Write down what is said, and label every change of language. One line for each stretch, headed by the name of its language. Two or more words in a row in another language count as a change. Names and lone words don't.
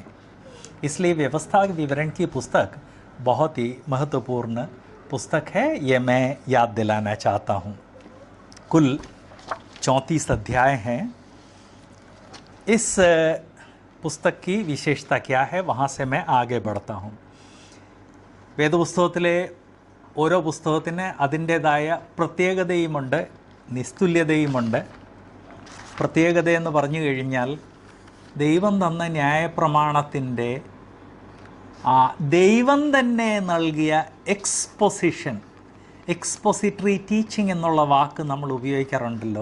Hindi: इसलिए व्यवस्था विवरण की पुस्तक बहुत ही महत्वपूर्ण पुस्तक है, ये मैं याद दिलाना चाहता हूँ. कुल 34 अध्याय हैं. इस പുസ്തക് की विशेषता क्या है, वहाँ से मैं आगे बढ़ता हूँ.
Malayalam: വേദപുസ്തകത്തിലെ ഓരോ പുസ്തകത്തിന് അതിൻ്റേതായ പ്രത്യേകതയുമുണ്ട്, നിസ്തുല്യതയുമുണ്ട്. പ്രത്യേകതയെന്ന് പറഞ്ഞു കഴിഞ്ഞാൽ ദൈവം തന്ന ന്യായപ്രമാണത്തിൻ്റെ ദൈവം തന്നെ നൽകിയ
English: expository teaching
Malayalam: എന്നുള്ള വാക്ക് നമ്മൾ ഉപയോഗിക്കാറുണ്ടല്ലോ.